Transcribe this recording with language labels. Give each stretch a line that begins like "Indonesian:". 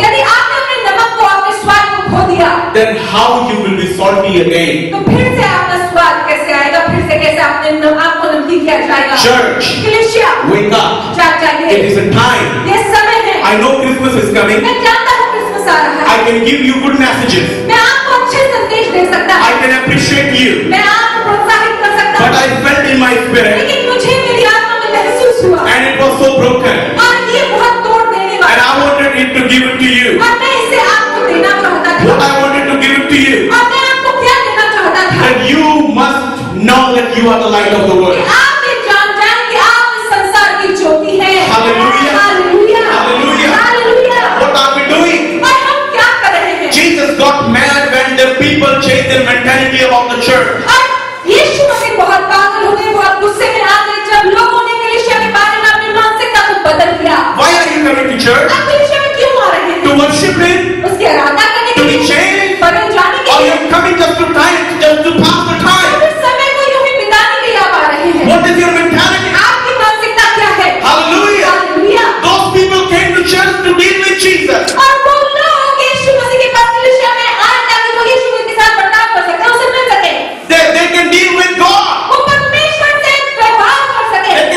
Hindi: यदि आपने अपने नमक को, अपने स्वाद को खो दिया,
English: then how you will be salty again?
Hindi: तो फिर से आपका स्वाद कैसे आएगा? फिर से कैसे आपको नमकीन किया जाएगा?
English: Church,
Hindi: कलीसिया,
English: wake up.
Hindi: जाग जाइए।
English: It is a time.
Hindi: ये समय है।
English: I know Christmas is coming.
Hindi: मैं जानता हूँ क्रिसमस आ रहा
English: I
Hindi: है।
English: can give you good messages.
Hindi: मैं आपको अच्छे संदेश दे सकता
English: I
Hindi: हूँ।
English: can appreciate you.
Hindi: मैं आपको प्रोत्साहित कर सकता
English: But
Hindi: हूँ।
English: I felt in my spirit
Hindi: लेकिन मुझे मेरी आत्मा में महसूस हुआ
English: and it was so broken.
Hindi: और ये बहुत तोड़ देने
English: And
Hindi: वाला।
English: I wanted it to give it to you.
Hindi: और मैं इसे आपको देना चाहता
English: What
Hindi: था।
English: I wanted to give it to you.
Hindi: और मैं आपको क्या देना चाहता था?
English: That you must know that you are the light of the
Hindi: कि
English: world.
Hindi: आप ये जान जाएं कि आप इस संसार की ज्योति हैं।
English: Hallelujah.
Hindi: Hallelujah.
English: Hallelujah.
Hindi: Hallelujah.
English: What are we doing?
Hindi: और हम क्या कर रहे हैं?
English: Jesus got mad when the people changed their mentality about the church.
Hindi: और यीशु मसीह बहुत पागल हो गए, बहुत गुस्से में आ गए जब लोगों ने कलीसिया के बारे में अपनी मानसिकता को बदल दिया।
English: Why are you coming to church?
Hindi: आप कलीसिया में क्यों आ रहे हैं?
English: To worship Him?
Hindi: उसकी आराधना करने के
English: To be
Hindi: लिए,
English: changed?
Hindi: बदल जाने के
English: Or
Hindi: लिए,
English: you're coming just to pass the time?
Hindi: फिर समय को यूं ही बिताने के लिए आप आ रहे हैं?
English: What is your mentality?
Hindi: आपकी मानसिकता क्या है?
English: Hallelujah.
Hindi: Hallelujah.
English: Those people came to church to deal with Jesus.
Hindi: और वो लोग यीशु मसीह के पास कलीसिया में आए ताकि वो यीशु मसीह के साथ बर्ताव कर सकें, उनसे मिल सकें।
English: They can deal with God.
Hindi: वो परमेश्वर से व्यवहार कर सकें।